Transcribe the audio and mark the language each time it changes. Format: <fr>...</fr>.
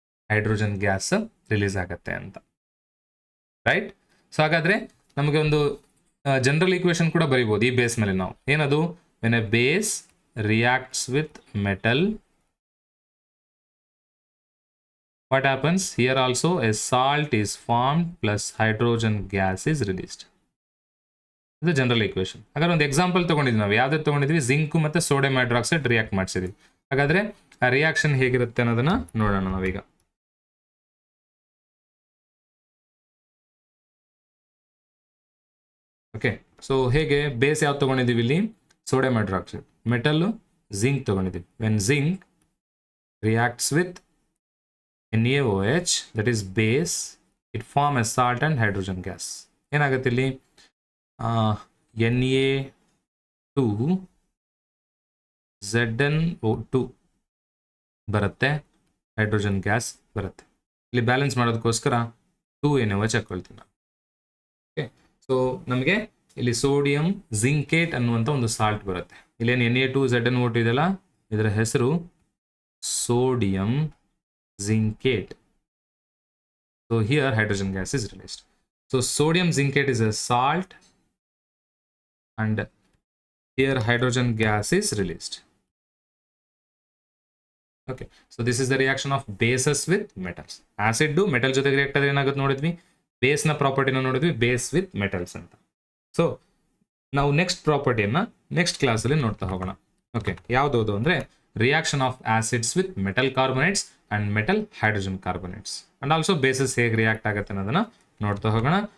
<kn>Hydrogen gas release ಆಗುತ್ತೆ ಅಂತ, right? So ಹಾಗಾದ್ರೆ ನಮಗೆ ಒಂದು ಜನರಲ್ ಈಕ್ವೇಶನ್ ಕೂಡ ಬರೀಬೋದು ಈ ಬೇಸ್ ಮೇಲೆ ನಾವು. ಏನದು?</kn> <en>When a base reacts with metal, what happens? Here also a salt is formed plus hydrogen gas is released.</en> <kn>ಇದು ಜನರಲ್ ಈಕ್ವೇಶನ್. ಹಾಗಾದ್ರೆ ಒಂದು ಎಕ್ಸಾಂಪಲ್ ತಗೊಂಡಿದ್ವಿ ನಾವು. ಯಾವ್ದು ತಗೊಂಡಿದ್ವಿ? ಜಿಂಕ್ ಮತ್ತು ಸೋಡಿಯಂ ಹೈಡ್ರಾಕ್ಸೈಡ್ ರಿಯಾಕ್ಟ್ ಮಾಡಿಸಿದ್ವಿ. ಹಾಗಾದ್ರೆ ಆ ರಿಯಾಕ್ಷನ್ ಹೇಗಿರುತ್ತೆ ಅನ್ನೋದನ್ನ ನೋಡೋಣ ನಾವೀಗ. ಓಕೆ, ಸೊ ಹೇಗೆ ಬೇಸ್ ಯಾವ್ದು ತಗೊಂಡಿದ್ದೀವಿ? ಇಲ್ಲಿ ಸೋಡಿಯಂ ಹೈಡ್ರಾಕ್ಸೈಡ್. ಮೆಟಲ್ ಜಿಂಕ್ ತಗೊಂಡಿದ್ದೀವಿ.</kn> <en>When zinc reacts with NaOH, that is base, it form a salt and hydrogen gas.</en> <kn>ಏನಾಗುತ್ತೆ ಇಲ್ಲಿ? Na2 ZnO2 ಬರುತ್ತೆ, ಹೈಡ್ರೋಜನ್ ಗ್ಯಾಸ್ ಬರುತ್ತೆ. ಇಲ್ಲಿ ಬ್ಯಾಲೆನ್ಸ್ ಮಾಡೋದಕ್ಕೋಸ್ಕರ 2NaOH ಹಾಕೊಳ್ತೀವಿ ನಾವು. ಓಕೆ, ಸೊ ನಮಗೆ ಇಲ್ಲಿ ಸೋಡಿಯಂ ಜಿಂಕೇಟ್ ಅನ್ನುವಂಥ ಒಂದು ಸಾಲ್ಟ್ ಬರುತ್ತೆ. ಇಲ್ಲೇನು Na2 ZnO2 ಇದೆಲ್ಲ, ಇದರ ಹೆಸರು sodium zincate.</kn> <en>So here hydrogen gas is released. So sodium zincate is a salt and here hydrogen gas is released. Okay, so this is the reaction of bases with metals.</en> <kn>Acid do metal ಜೊತೆಗೆ react ಆದ್ರೆ ಏನಾಗುತ್ತೆ ನೋಡಿದ್ವಿ, base ನ ಪ್ರಾಪರ್ಟಿನ ನೋಡಿದ್ವಿ,</kn> <en>base with metals</en> <kn>ಅಂತ. So ನಾವು next ಪ್ರಾಪರ್ಟಿಯನ್ನ next ಕ್ಲಾಸಲ್ಲಿ ನೋಡ್ತಾ ಹೋಗೋಣ. ಓಕೆ, ಯಾವ್ದು ಅಂದ್ರೆ</kn> <en>reaction of acids with metal carbonates and metal hydrogen carbonates and also bases</en> <kn>ಹೇಗೆ ರಿಯಾಕ್ಟ್ ಆಗುತ್ತೆ ಅನ್ನೋದನ್ನ ನೋಡ್ತಾ ಹೋಗೋಣ.</kn>